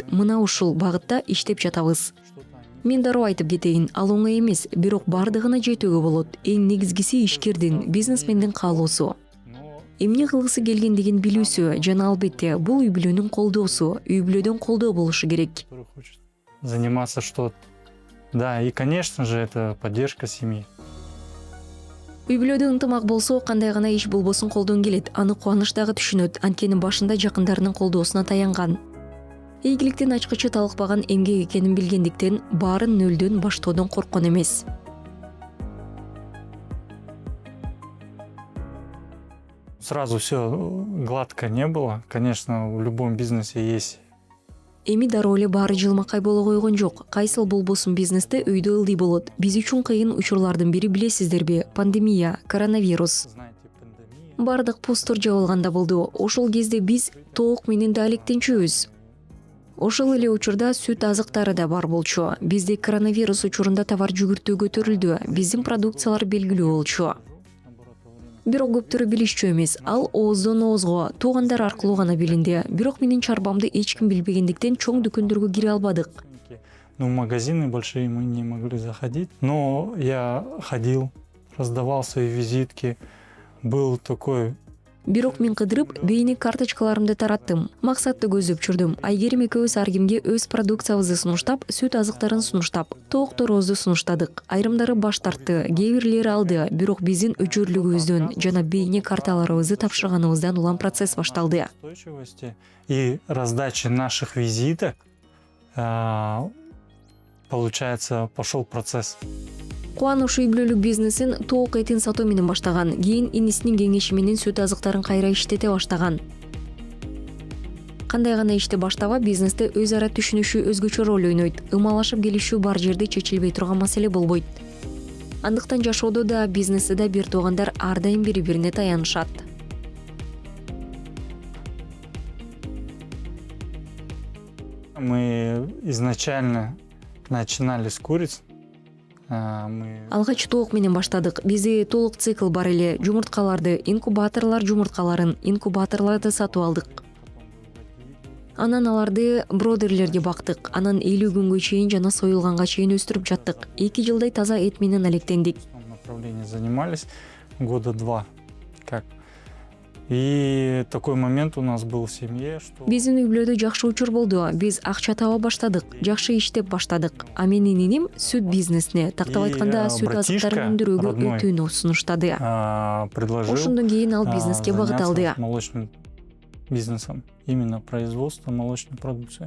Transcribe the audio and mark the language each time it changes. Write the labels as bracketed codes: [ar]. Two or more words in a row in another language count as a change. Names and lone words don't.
[ky] Мына ушул багытта иштеп жатабыз. Мен дароо айтып кетейин, ал оңой эмес, бирок бардыгына жетүүгө болот. Эң негизгиси ишкердин, бизнесмендин каалоосу. Эмне кылгысы келгендигин билүүсү жана албетте бул үй бүлөнүн колдоосу, үй бүлөдөн колдоо болушу керек. [ru] Заниматься что-то. Да, и, конечно же, это поддержка семьи. [ky] Үй бүлөдө ынтымак болсо, кандай гана иш болбосун колдон келет. Аны Кубаныч дагы түшүнөт. Анткени башында жакындарынын колдоосуна таянган. Ийгиликтин ачкычы талыкпаган эмгек экенин билгендиктен, баарын нөлдөн баштоодон корккон эмес. [ru] Сразу все гладко не было. Конечно, в любом бизнесе есть. [ky] Эми дароо эле баары жылмакай боло койгон жок. Кайсыл болбосун бизнесте өйдө ылдый болот. Биз үчүн кыйын учурлардын бири билесиздерби? Пандемия, коронавирус. Бардык посттор жабылган да болду. Ошол кезде биз тоок менен да алектенчүбүз. Ошол эле учурда сүт азыктары да бар болчу. Бизде коронавирус учурунда товар жүгүртүү көтөрүлдү. Биздин продукциялар белгилүү болчу. Бирок көптөрү билишчү эмес. Ал ооздон оозго, туугандар аркылуу гана билинди. Бирок менин чарбамды эч ким билбегендиктен чоң дүкөндөргө кире албадык. [ru] Ну, в магазины большие мы не могли заходить. Но я ходил, раздавал свои визитки. Был такой... [ky] Бирок мен кыдырып, бейни карточкаларымды тараттым. Максатты көздөп жүрдүм. Айгерим экөөбүз ар кимге өз продукциябызды сунуштап, сүт азыктарын сунуштап, тоокторубузду сунуштадык. Айрымдары баш тартты, кээ бирлери алды. Бирок биздин өчүрлүгүбүздөн жана бейни карталарыбызды тапшырганыбыздан улам процесс башталды. [ru] И раздачи наших визиток, получается, пошел процесс. [ky] Кубаныч үй бүлөлүк бизнесин тоок этин сатуу менен баштаган. Кийин инисинин кеңеши менен сүт азыктарын кайра иштете баштаган. Кандай гана ишти баштаба, бизнесте өз ара түшүнүшүү өзгөчө роль ойнойт. Ымалашып келишүү бар жерде чечилбей турган маселе болбойт. Андыктан жашоодо да, бизнесте да бир туугандар ар дайым бири-бирине таянышат. [ru] Мы изначально начинали с куриц. [ky] Алгач тоок менен баштадык. Бизде толук цикл бар эле. Жумурткаларды, инкубаторлор жумурткаларын, инкубаторларды сатып алдык. Анан аларды бродерлерге бактык. Анан 50 күнгө чейин жана союлганга чейин өстүрүп жаттык. 2 жылдай таза эт менен алектендик. [ru] Направление занимались года 2. Как? И такой момент у нас был в семье, что [ky] Биздин үй-бүлөдө жакшы учур болду. Биз акча таба баштадык, жакшы иштеп баштадык. А менин иним сүт бизнесине, тактап [ru] И, [ky] айтканда, сүт [ru] братишка [ky] азыктарын өндүрүүгө [ru] родной, [ky] өтүүнү сунуштады. [ru] предложил [ky] Ошондон кийин ал бизнеске багыт [ru] заняться [ky] алды. [ru] молочным бизнесом, именно производство молочной продукции.